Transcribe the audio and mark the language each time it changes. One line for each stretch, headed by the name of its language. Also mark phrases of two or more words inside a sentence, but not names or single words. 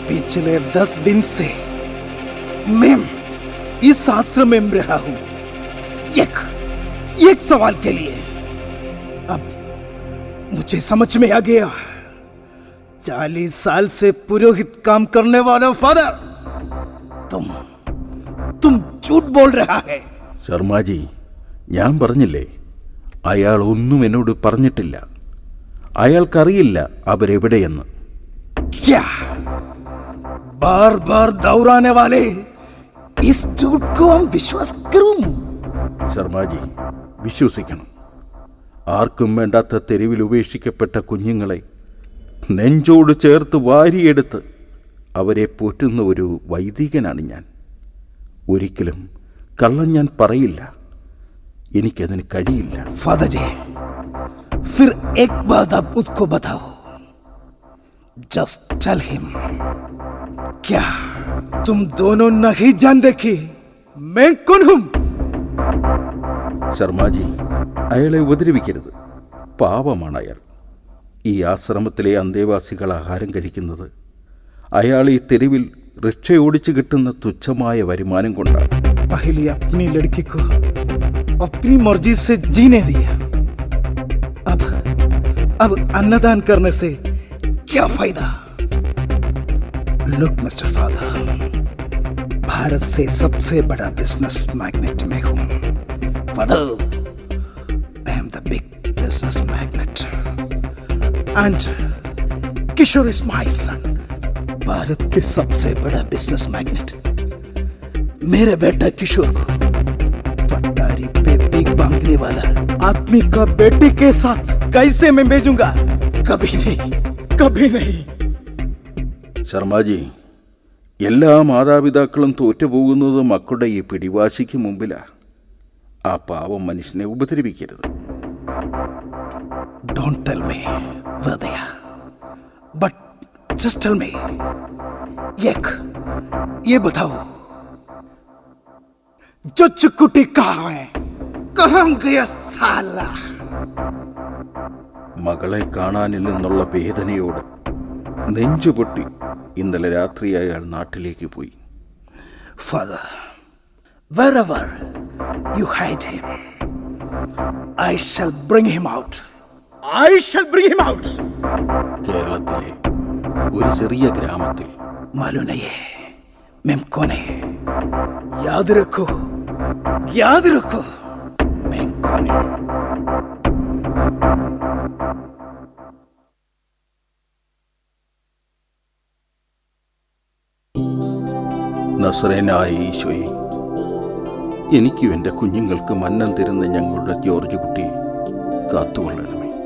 Hindi: पिछले 10 दिन से मैं इस आश्रम में रहा हूं एक सवाल के लिए। अब मुझे समझ में आ गया, 40 साल से पुरोहित काम करने वाला फादर, तुम झूठ बोल रहा है।
Malayalam: ശർമാജി, ഞാൻ പറഞ്ഞില്ലേ, അയാൾ ഒന്നും എന്നോട് പറഞ്ഞിട്ടില്ല. അയാൾക്കറിയില്ല അവരെവിടെയെന്ന്.
Hindi: क्या बार बार दौड़ाने वाले इस झूठ को हम विश्वास करूं?
Malayalam: ശർമാജി, വിശ്വസിക്കണം. ആർക്കും വേണ്ടാത്ത തെരുവിൽ ഉപേക്ഷിക്കപ്പെട്ട കുഞ്ഞുങ്ങളെ നെഞ്ചോട് ചേർത്ത് വാരിയെടുത്ത് അവരെ പോറ്റുന്ന ഒരു വൈദികനാണ് ഞാൻ. ഒരിക്കലും കള്ളം ഞാൻ പറയില്ല. എനിക്കതിന് കഴിയില്ല.
Hindi: फादर जी, फिर एक बात आप उसको बताओ।
English: just tell him,
Hindi: क्या तुम दोनों नहीं जानते कि मैं कौन हूं?
Malayalam: ശർമാജി, അയാളെ ഉപദ്രവിക്കരുത്. പാവമാണ് അയാൾ. ഈ ആശ്രമത്തിലെ അന്തേവാസികൾ ആഹാരം കഴിക്കുന്നത് അയാൾ ഈ തെരുവിൽ റിക്ഷ ഓടിച്ച് കിട്ടുന്ന തുച്ഛമായ വരുമാനം കൊണ്ടാണ്.
Hindi: पहले अपनी लड़की को अपनी मर्जी से जीने दिया, अब अन्नदान करने से क्या फायदा?
English: look mister father,
Hindi: भारत से सबसे बड़ा
English: business magnate
Hindi: मैं हूं।
English: Father, I am the big business magnate and Kishore is my son.
Hindi: भारत के सबसे बड़ा
English: business magnate
Hindi: मेरे बेटा किशोर को पटारी पे पीक बांधने वाला आदमी का बेटे के साथ कैसे मैं भेजूंगा? कभी नहीं, कभी नहीं।
Malayalam: ശർമാജി, എല്ലാ മാതാപിതാക്കളും തോറ്റുപോകുന്നത് മക്കളുടെ ഈ പിടിവാശിക്ക് മുമ്പിലാ. ആ പാവം മനുഷ്യനെ ഉപദ്രവിക്കരുത്.
English: Don't tell me where they are, but just tell me,
Hindi: ये बताओ, जो चुकुटी कहाँ है? कहाँ गया साला?
Malayalam: മകളെ കാണാനില്ലെന്നുള്ള വേദനയോട് നെഞ്ചുപൊട്ടി ഇന്നലെ രാത്രി അയാൾ നാട്ടിലേക്ക് പോയി.
English: Father, wherever you hide him, I shall bring him out. I shall bring him out.
Malayalam: കേരളത്തിലെ ഒരു ചെറിയ ഗ്രാമത്തിൽ.
Hindi: मालूम नहीं है मैं कौन है? याद रखो, याद रखो, मैं कौन हूं.
Malayalam: നസ്രേനായ ഈശോയെ, എനിക്കും എൻ്റെ കുഞ്ഞുങ്ങൾക്ക് മന്നം തരുന്ന ഞങ്ങളുടെ ജോർജ് കുട്ടിയെ കാത്തുകൊള്ളണമേ.